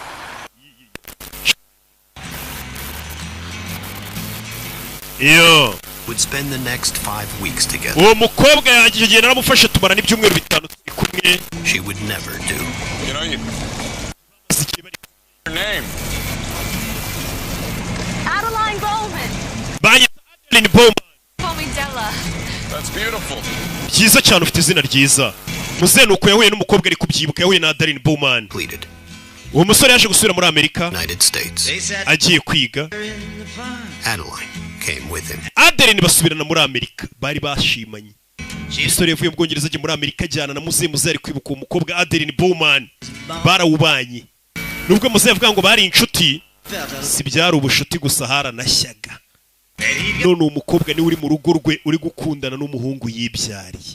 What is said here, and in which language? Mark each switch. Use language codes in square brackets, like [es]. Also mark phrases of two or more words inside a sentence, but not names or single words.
[rw] Iyo. [en] would spend the next 5 weeks together. [rw] uwo mukobwa yanjye icyo gihe naramufashe tumarana ibyumweru 5 turi kumwe. [en] She would never do. You know, your name. Adeline Bowman. [rw] Banyita Adeline Bowman. [en] Call me Della. That's beautiful. [rw] Byiza cyane ufite izina ryiza. Muze nuko yahuye n'umukobwa ari kubyibuka yahuye na Adeline Bowman. Uwo musore yaje gusubira muri Amerika. United States. Agiye kwiga. [en] Adeline came with him. [rw] Adeline basubirana muri Amerika. Bari bashimanye. Umusore yavuye mu Bwongereza ajya muri Amerika ajyana na muze ari kwibuka uwo mukobwa Adeline Bowman. Barawubanye. Nubwo muze yavuga ngo bari inshuti, si byari ubushuti gusa haranashyaga. None umukobwa ni uri mu rugo rwe uri gukundana n'umuhungu yibyariye.